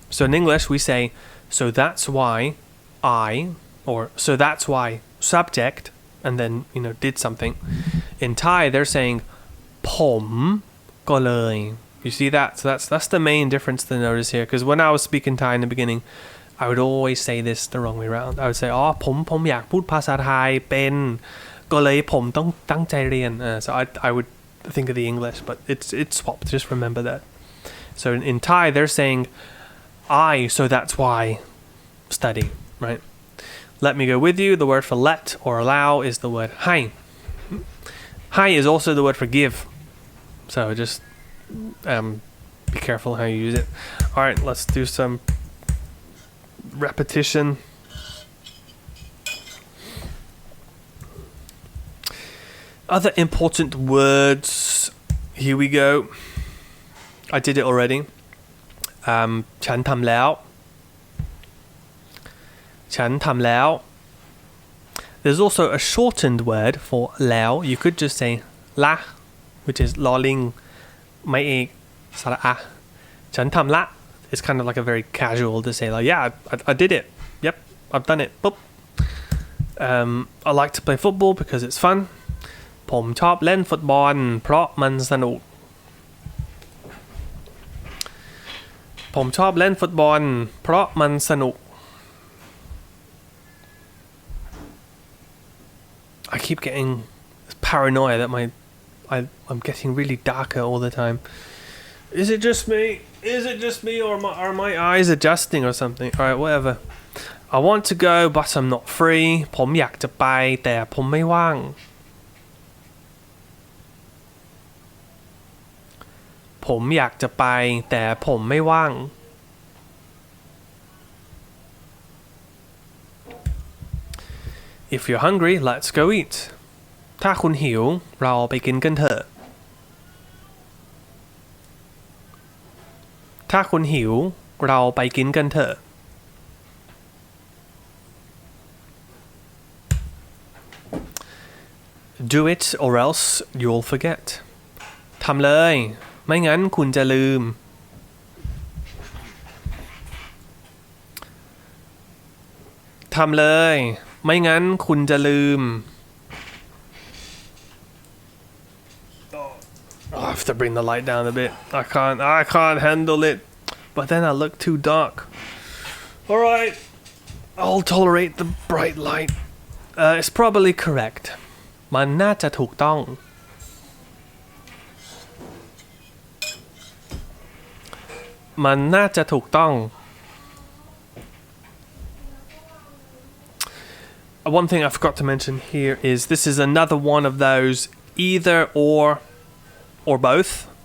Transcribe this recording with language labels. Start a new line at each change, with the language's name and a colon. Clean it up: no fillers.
English: So in English we say, so that's why I, or so that's why subject, and then, did something. In Thai they're saying
Thai: ผมก็เลย
English: You see that? So that's the main difference to notice here, because when I was speaking Thai in the beginning, I would always say this the wrong way around. I would say
Thai: ผมอยากพูดภาษาไทยเป็นก็เลยผมต้องตั้งใจเรียน
English: so I would think of the English, but it's swapped. Just remember that. So in Thai they're saying I, so that's why study, right? Let me go with you. The word for let or allow is the word ให้ ให้ is also the word for give, so just be careful how you use it. All right, let's do some repetition. Other important words, here we go. I did it already.
Thai: ฉันทำแล้ว ฉันทำแล้ว
English: There's also a shortened word for แล้ว You could just say ละ which is ลอลิง ไม่เอกสระอะ
Thai: ฉันทำละ
English: It's kind of like a very casual to say, like, yeah, I did it. Yep, I've done it. Boop. I like to play football because it's fun.
Thai: ผมชอบเล่นฟุตบอลเพราะมันสนุก ผมชอบเล่นฟุตบอลเพราะมันสนุก
English: I keep getting paranoid that I'm getting really darker all the time. Is it just me? Is it just me, or are my eyes adjusting or something? All right, whatever. I want to go, but I'm not free.
Thai: ผมอยากจะไปแต่ผมไม่ว่าง ผมอยากจะไปแต่ผมไม่ว่าง
English: If you're hungry, let's go eat.
Thai: ถ้าคุณหิวเราไปกินกันเถอะ ถ้าคุณหิวเราไปกินกันเถอะ
English: Do it or else you'll forget.
Thai: ทำเลยไม่งั้นคุณจะลืม ทำเลยไม่งั้นคุณจะลืม
English: I have to bring the light down a bit. I can't handle it. But then I look too dark. Alright, I'll tolerate the bright light. It's probably correct.
Thai: มันน่าจะถูกต้อง มันน่าจะถูกต้อง
English: One thing I forgot to mention here is this is another one of those either or both.